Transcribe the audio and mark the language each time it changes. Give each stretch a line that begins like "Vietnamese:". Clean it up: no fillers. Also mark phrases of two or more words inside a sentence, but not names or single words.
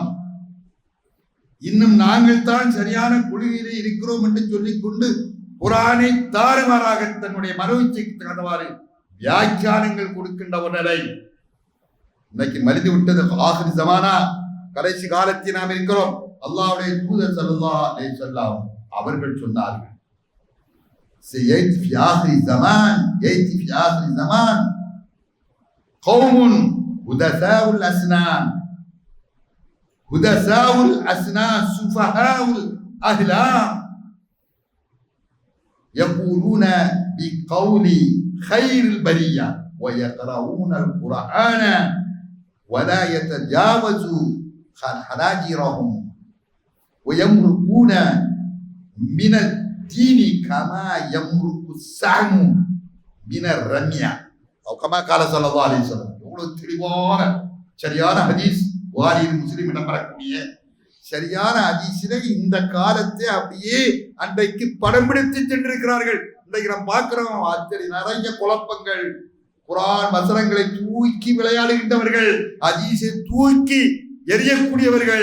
Tamil: இன்னும் நாங்கள் தான் சரியான கொள்கையிலே இருக்கிறோம் என்று சொல்லிக் கொண்டு குர்ஆனை தாறுமாறாக தன்னுடைய மனோச்சைக்கு தகுந்தவாறு வியாக்கியானங்கள் கொடுக்கின்ற ஒரு நிலை இன்னைக்கு மறித்து விட்டது.
Urdu: آخری زمانہ,
Tamil: கடைசி காலத்தில் நாம் இருக்கிறோம். அல்லாஹ்வுடைய தூதர்
Arabic: صلى الله عليه وسلم
Tamil: அவர்கள் சொன்னார்கள்,
Arabic: سيأتي في آخر الزمان يأتي في آخر الزمان قوم حدثاء الأسنان سفهاء الأحلام يقولون بقول خير البرية ويقرؤون القرآن ولا يتجاوزوا حناجرهم ويمرقون من الدين كما يمرق السهم من الرمية أو كما قال صلى الله عليه وسلم.
Tamil: எவ்வளவு தெளிவான சரியான ஹதீஸ், புகாரி முஸ்லிம் இடம்பெறக்கூடிய சரியான ஹதீஸிலே இந்த காலத்தை அப்படியே அன்றைக்கு படம் பிடித்து சென்றிருக்கிறார்கள். இன்றைக்கு நாம் பார்க்கிறோம், அத்தனை நிறைய குழப்பங்கள், குர்ஆன் வசனங்களை தூக்கி விளையாடுகின்றவர்கள், ஹதீஸை தூக்கி எரியக்கூடியவர்கள்.